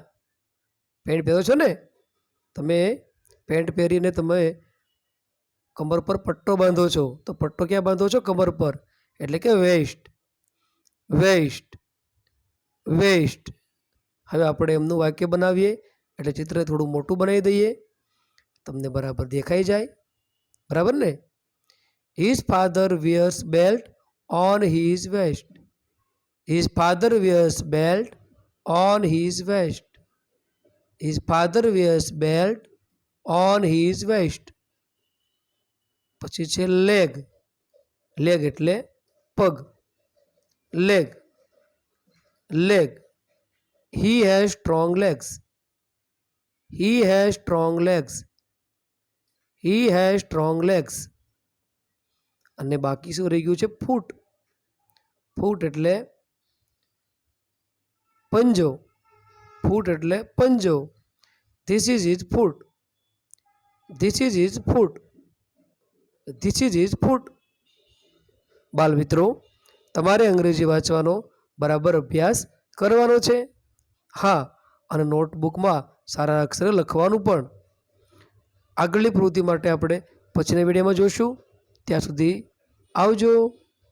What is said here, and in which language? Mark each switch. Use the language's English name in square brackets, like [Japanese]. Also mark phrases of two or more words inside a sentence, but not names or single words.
[Gujarati] પેન્ટ પહેરો છો ને, તમે પેન્ટ પહેરીને તમે કમર પર પટ્ટો બાંધો છો, તો પટ્ટો ક્યાં બાંધો છો? કમર પર. એટલે કે [English] waist. waist. [Gujarati] વેસ્ટ. હવે આપણે એમનું વાક્ય બનાવીએ. એટલે ચિત્ર થોડું મોટું બનાવી દઈએ, તમને બરાબર દેખાઈ જાય. બરાબર ને? [English] His father wears belt on his vest. His father wears belt on his vest. His father wears belt on his vest. [Gujarati] પછી છે લેગ. લેગ એટલે પગ. [English] leg. leg. He has strong legs. He has strong legs. He has strong legs. [Gujarati] અને બાકી શું રહી ગયું છે? ફૂટ. ફૂટ એટલે પંજો. ફૂટ એટલે પંજો. [English] This is his foot. This is his foot. This is his foot. [Gujarati] બાલ મિત્રો, તમારે અંગ્રેજી વાંચવાનો બરાબર અભ્યાસ કરવાનો છે. હા, અને નોટબુકમાં સારા અક્ષરે લખવાનું પણ. આગળની પ્રવૃત્તિ માટે આપણે પછીના વિડીયોમાં જોઈશું. ત્યાં સુધી આવજો.